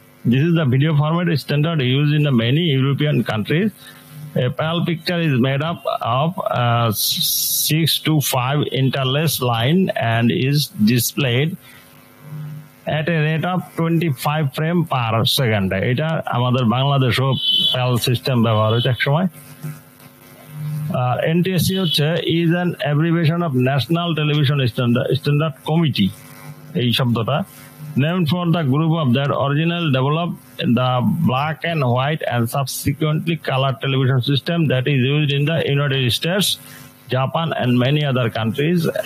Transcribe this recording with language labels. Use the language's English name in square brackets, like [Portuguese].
[English] This is the video format standard used in the many European countries. A PAL picture is made up of 6 to 5 interlaced line and is displayed at a rate of 25 frame per second. [Bangla] এটা আমাদের বাংলাদেশও PAL system ব্যবহার হচ্ছে এক সময়। [English] NTSC হচ্ছে is an abbreviation of National Television Standard Committee, [Bangla] এই শব্দটা, [English] named for the group of that original developed the black and white and subsequently color television system that is used in the United States, Japan and many other countries.